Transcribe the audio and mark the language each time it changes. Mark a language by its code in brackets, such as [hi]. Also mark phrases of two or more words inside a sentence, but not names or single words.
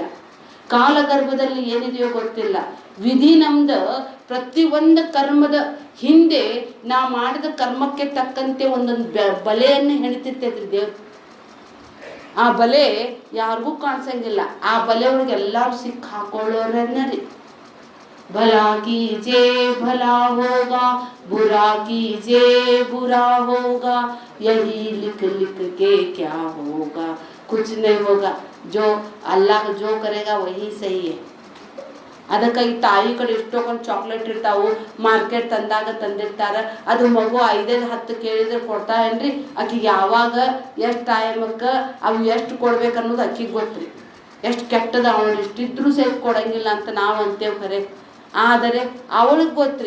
[kn] ಕಾಲಗರ್ಭದಲ್ಲಿ ಏನಿದೆಯೋ ಗೊತ್ತಿಲ್ಲ. ವಿಧಿ ನಮ್ದು ಪ್ರತಿಯೊಂದು ಕರ್ಮದ ಹಿಂದೆ ನಾ ಮಾಡಿದ ಕರ್ಮಕ್ಕೆ ತಕ್ಕಂತೆ ಒಂದೊಂದು ಬಲೆಯನ್ನು ಹೆಣಿತಿರ್ತೈತ್ರಿ ದೇವ್ರು. ಆ ಬಲೆ ಯಾರಿಗೂ ಕಾಣಿಸಂಗಿಲ್ಲ. ಆ ಬಲೆ ಒಳಗೆ ಎಲ್ಲರೂ ಸಿಕ್ಕ ಹಾಕೊಳ್ಳೋರನ್ನ ರೀ. [hi] भला कीजे भला होगा, बुरा कीजे बुरा होगा, यही लिख लिख के क्या होगा, कुछ नहीं होगा, जो अल्लाह जो करेगा वही सही है. [kn] ಅದಕ್ಕಾಗಿ ತಾಯಿ ಕಡೆ ಎಷ್ಟೊಂದು ಚಾಕ್ಲೇಟ್ ಇರ್ತಾವು, ಮಾರ್ಕೆಟ್ ತಂದಾಗ ತಂದಿರ್ತಾರ. ಅದು ಮಗು 5-10 ಕೇಳಿದ್ರೆ ಕೊಡ್ತಾರೇನ್ರಿ, ಆಕಿಗೆ ಯಾವಾಗ ಎಷ್ಟು ಟೈಮಕ್ಕೆ ಅವು ಎಷ್ಟು ಕೊಡ್ಬೇಕು ಅನ್ನೋದು ಆಕಿಗೆ ಗೊತ್ತ್ರಿ. ಎಷ್ಟು ಕೆಟ್ಟದ ಅವಳು ಇಷ್ಟಿದ್ರೂ ಸೇರಿ ಕೊಡಂಗಿಲ್ಲ ಅಂತ ನಾವು ಅಂತೇವೆ ಖರೆ, ಆದರೆ ಅವಳಿಗೆ ಗೊತ್ತ್ರಿ.